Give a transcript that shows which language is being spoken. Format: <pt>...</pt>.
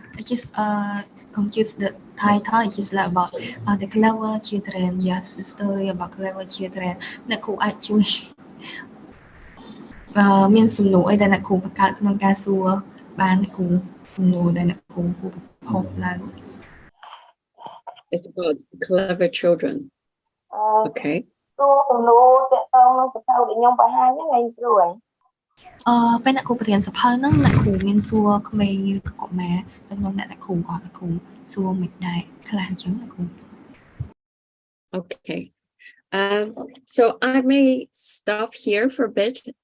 <en>just confuse the title it's just like about the clever children. Yeah, the story about clever children.</en> <km>អ្នកគ្រូអាចជួយមានសំណួរអីដែលអ្នកគ្រូបង្កើតក្នុងការសួរបានអ្នកគ្រូសំណួរដែលអ្នកគ្រូហៅឡើង</km> <en>It's about clever children. Okay.</en> <km>សួរសំណួរទាក់ទងនឹងសភៅដែលខ្ញុំបង្ហាញហ្នឹងឯងគ្រូឯង ពេលអ្នកគ្រូបរៀនសភៅហ្នឹងអ្នកគ្រូមានសួរក្មេងឬកុមារទៅក្នុងអ្នកគ្រូអត់អ្នកគ្រូសួរមិនដែរខ្លះអញ្ចឹងអ្នកគ្រូ</km> <en>Okay. So I may stop here for a bit.</en>